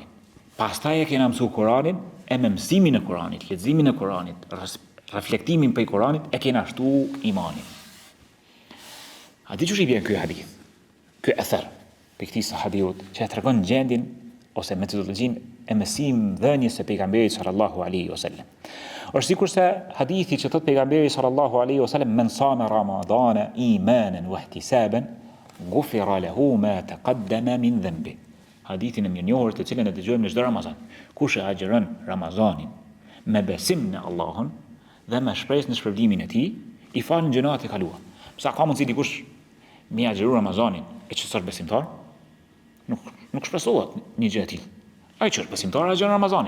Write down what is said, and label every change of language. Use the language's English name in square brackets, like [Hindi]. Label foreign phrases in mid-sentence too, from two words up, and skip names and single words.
[Albanian] Pastaj e kemi mësu Kur'anin e me mësimin e Kur'anit, leximin e Kur'anit, reflektimin për Kur'anit e kemi shtuar imanin. A di çush i vjen ky hadith? Ky ether për këtij sahabiut që tregon gjendjen ose metodologjinë e mësimdhënies së pejgamberit [Arabic] صلى الله عليه وسلم. [Albanian] Është sikurse hadithi që thot pejgamberi [Arabic] صلى الله عليه وسلم من صام رمضان إيمانا واحتسابا غفر له ما تقدم من ذنبه. [Albanian] Hadithin e mirënjohur të cilën e dëgjojmë në çdo Ramazan. Kush e agjeron Ramazanin me besim në Allahun dhe me shpresë në shpërblimin e tij, i falën gjunat e kaluara. Pse ka mundsi dikush me agjeru Ramazanin e që sot besimtar? Nuk shpresohet një gjë e tillë. Ai që është besimtar agjeron Ramazanin.